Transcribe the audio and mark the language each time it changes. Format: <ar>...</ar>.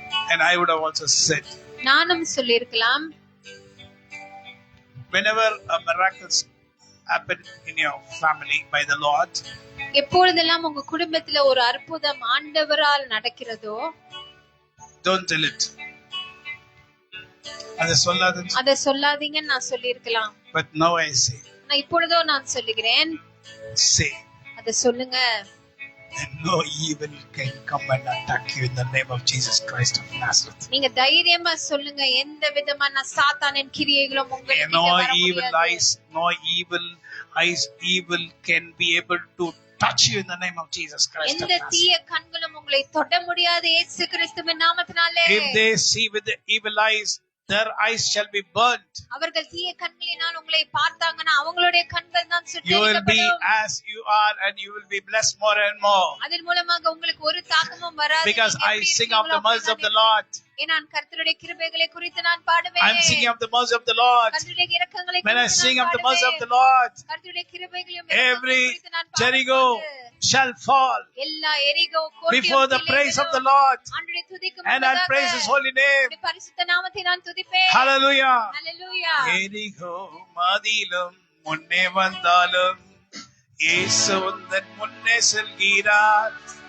<en>and I would have also said,</en> <ta>நானும் சொல்லி இருக்கலாம்,</ta> <en>whenever a miracle happens in your family by the Lord,</en> <ta>எப்பொழுதெல்லாம் உங்க குடும்பத்துல ஒரு அற்புதம் ஆண்டவரால் நடக்கிறதோ,</ta> <en>don't tell it.</en> <ta>அத சொல்லாதீங்கன்னு நான் சொல்லி இருக்கலாம்.</ta> <en>But now I say,</en> <ta>நான் இப்பொழுதோ நான் சொல்லுகிறேன்,</ta> <en>say,</en> <ta>அத சொல்லுங்க.</ta> <en>And no evil can come and attack you in the name of Jesus Christ of Nazareth.</en> <ta>நீங்க தைரியமா சொல்லுங்க, எந்த விதமான சாத்தானின் கிரியைகளும் உங்களுக்கு வர முடியாது.</ta> <en>No evil can be able to touch you in the name of Jesus Christ.</en> <ta>எந்த தீய கண்களும் உங்களை தொட முடியாது இயேசு கிறிஸ்துவின் நாமத்தினாலே.</ta> <en>If they see with the evil eyes, their eyes shall be burnt.</en> <ta>அவர்கள் தீய கண்களினால் உங்களை பார்த்தாங்கன்னா அவங்களுடைய கண்கள் தான் சுட்டெரிக்கப்படும்.</ta> <en>You will be as you are and you will be blessed more and more.</en> <ta>அதன் மூலமாக உங்களுக்கு ஒரு தாக்கமும் வராது.</ta> <en>Because I sing of the mercy of the Lord.</en> <ta>நான் கர்த்தருடைய கிருபைகளை குறித்து நான் பாடுவேன்.</ta> <en>I'm singing of the mercy of the Lord.</en> <ta>கர்த்தருடைய இரக்கங்களை குறித்து</ta> <en>when I sing of the mercy of the Lord,</en> <ta>கர்த்தருடைய கிருபைகளையும்</ta> <en>every Jericho shall fall</en> <ta>எல்லா எரிகோ கோட்டையும்</ta> <en>before the praise of the Lord,</en> <ta>ஆண்டவரை துதிக்கும்</ta> <en>and I'll praise his holy name.</en> <ta>பரிசுத்த நாமத்தை நான் துதிப்பேன்.</ta> <en>Hallelujah. Hallelujah.</en> <ta>எரிகோ மதிலும் முன்னே வந்தாலும் இயேசு உந்தன் முன்னே செல்கிறார்.</ta>